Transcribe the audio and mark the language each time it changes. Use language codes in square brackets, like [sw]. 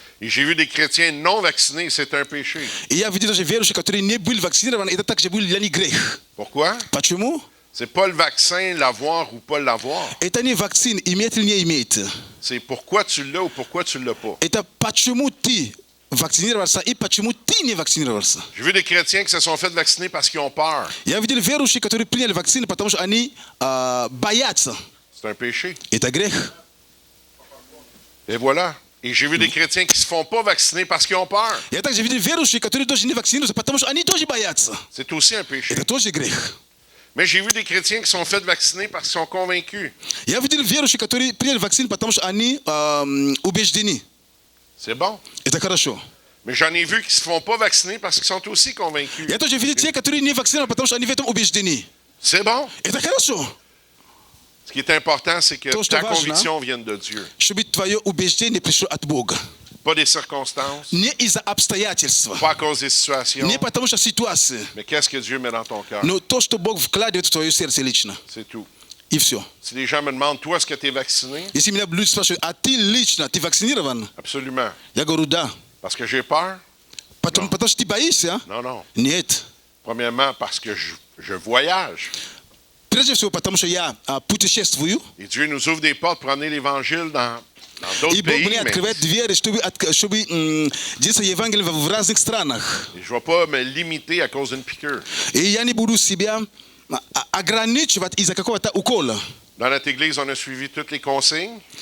[fr] Et j'ai vu des chrétiens non vaccinés et c'est un péché. [ru] И я видел даже верующие, которые не были вакцинированы, это также был для них грех. [fr] Pourquoi? [ru] Почему? [fr] C'est pas le vaccin, l'avoir ou pas l'avoir. [ru] Это не вакцин, иметь или не иметь. [fr] C'est pourquoi tu l'as ou pourquoi tu l'as pas. [ru] Это почему ты вакцинировался и почему ты не вакцинировался. [fr] J'ai vu des chrétiens qui se sont fait vacciner parce qu'ils ont peur. [ru] Я видел верующие, которые приняли вакцины, потому что они боятся. [fr] C'est un péché. [ru] Это грех. [fr] Et voilà. Et j'ai vu des chrétiens qui se font pas vacciner parce qu'ils ont peur. [ru] Я также видел верующие, которые тоже не вакцинируются, потому что они тоже боятся. [fr] C'est aussi un péché. [ru] Это тоже грех. [fr] Mais j'ai vu des chrétiens qui sont fait vacciner parce qu'ils sont convaincus. [ru] Я видел верующие, которые приняли вакцину, потому что они убеждены. [fr] C'est bon. [ru] Это хорошо. [fr] Mais j'en ai vu qui se font pas vacciner parce qu'ils sont aussi convaincus. [ru] Я тоже видел те, которые не вакцинированы, потому что они в этом убеждены. [fr] C'est bon. [ru] Это хорошо. [fr] Ce qui est important, c'est que [ru] То, что [fr] ta [ru] важно, [fr] conviction vienne de Dieu. [ru] Чтобы твое убеждение пришло от Бога. [fr] Pas des circonstances, [ru] Не из-за обстоятельств. [fr] pas à cause des situations, [ru] Не потому что ситуация. [fr] mais qu'est-ce que Dieu met dans ton cœur. [ru] Но то, что Бог вкладывает в твое сердце лично. [fr] C'est tout. [ru] И все. [fr] Si les gens me demandent, toi, est-ce que tu es vacciné? [ru] Если меня люди спрашивают, а ты лично, ты вакцинирован? [fr] Absolument. [ru] Я говорю, да. [fr] Parce que j'ai peur? [ru] Потому что ты боишься? [fr] Non, non. [ru] Нет. [fr] Premièrement, parce que je voyage. [ru] Прежде всего, потому что я путешествую. [fr] Et Dieu nous ouvre des portes pour amener l'Évangile dans d'autres [ru] И Бог [fr] pays. [ru] мне открывает двери, чтобы действовать Евангелие в разных странах. [fr] Et je ne vais pas me limiter à cause d'une piqûre. [ru] И я не буду себя ограничивать из-за какого-то укола. [fr] Dans notre Église, on a suivi toutes les consignes.